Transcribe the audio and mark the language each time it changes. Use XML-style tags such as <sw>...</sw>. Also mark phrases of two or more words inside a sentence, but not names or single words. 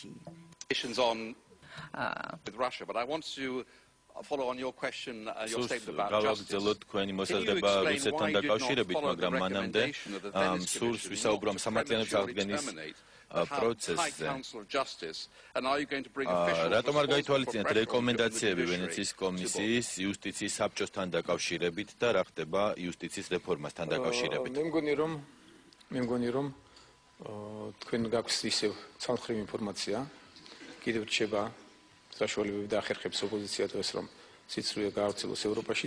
<en>On with Russia, but I want to follow on your question, your statement about justice. Can you explain why you did not follow the recommendation of the Venice Commission not to prematurely terminate the High Council of Justice, and are you going to bring officials responsible for pressure on the judiciary to book?</en> <ka>იუსტიციის საბჭოსთან დაკავშირებით და რა ხდება იუსტიციის რეფორმასთან დაკავშირებით. მე მგონი რომ თქვენ გაქვთ ისევ ცალმხრივი ინფორმაცია, კიდევ რჩება საშუალებები და ახერხებს ოპოზიცია დღეს რომ სიცრუე გაავრცელოს ევროპაშიც.</ka>